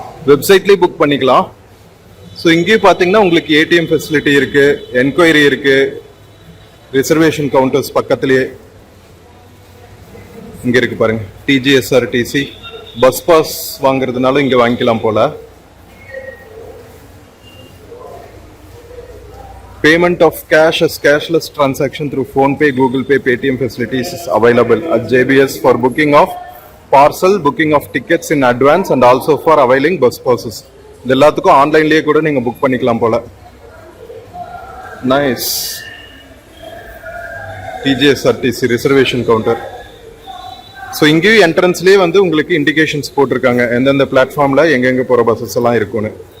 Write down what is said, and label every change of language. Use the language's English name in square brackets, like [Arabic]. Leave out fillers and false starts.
[Tamil] வெப்சைட்லயே book பண்ணிக்கலாம். இங்கேயும் பாத்தீங்கன்னா உங்களுக்கு ஏடிஎம் ஃபெசிலிட்டி இருக்கு, என்கொயரி இருக்கு, ரிசர்வேஷன் கவுண்டர்ஸ் பக்கத்திலேயே இங்க இருக்கு பாருங்க. டிஜிஎஸ்ஆர்டிசி பஸ் பாஸ் வாங்குறதுனால இங்க வாங்கிக்கலாம் போல. [English] Payment of cash as cashless transaction through PhonePe, Google Pay, Paytm facilities is available at JBS for booking of parcel, booking of tickets in advance and also for availing bus passes. [Tamil] இது எல்லாத்துக்கும் ஆன்லைன்லயே கூட நீங்க book பண்ணிக்கலாம் போல. Nice. டிஜிஎஸ்ஆர்டிசி reservation counter. இங்கேயும் என்ட்ரன்ஸ்லயே வந்து உங்களுக்கு இண்டிகேஷன்ஸ் போட்டிருக்காங்க எந்தெந்த பிளாட்ஃபார்ம்ல எங்கெங்க போற பஸ்ஸஸ் எல்லாம் இருக்குன்னு.